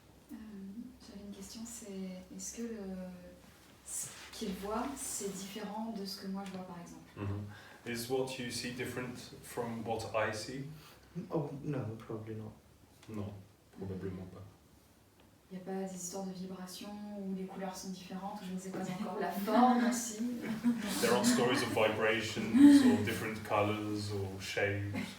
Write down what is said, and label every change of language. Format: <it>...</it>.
<fr>J'avais une question, c'est est-ce que qu'il voit, c'est différent de ce que moi je vois par exemple. Mm-hmm.</fr> <en>Is what you see different from what I see? Oh, no, probably not.</en> <fr>Non, probablement pas. Il n'y a pas des histoires de vibrations où les couleurs sont différentes, ou je ne sais pas encore, la forme aussi.</fr> <en>There aren't stories of vibrations or different colors or shapes.</en>